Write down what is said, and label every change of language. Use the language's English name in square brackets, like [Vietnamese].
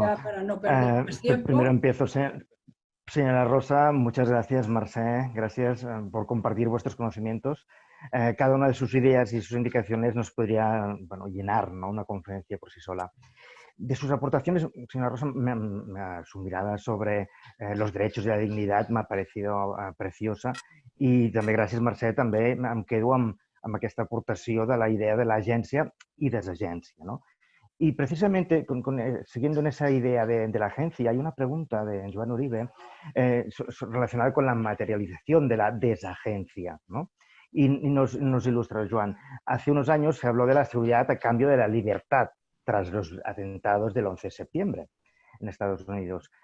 [Spanish] Para no perder más tiempo. Primero empiezo, señora Rosa. Muchas gracias, Mercè. Gracias por compartir vuestros conocimientos. Cada una de sus ideas y sus indicaciones nos podría llenar, ¿no?, una conferencia por sí sola. De sus aportaciones, señora Rosa, su mirada sobre los derechos y la dignidad m'ha parecido preciosa, [Catalan] i també, gràcies, Mercè, també em quedo amb aquesta aportació de la idea de l'agència i desagència, ¿no? [Spanish] Y precisamente, siguiendo en esa idea de la agencia, hay una pregunta de Joan Uribe relacionada con la materialización de la desagencia, ¿no? Y nos ilustra, Joan. Hace unos años se habló de la seguridad a cambio de la libertad tras los atentados del 11 de septiembre en Estados Unidos.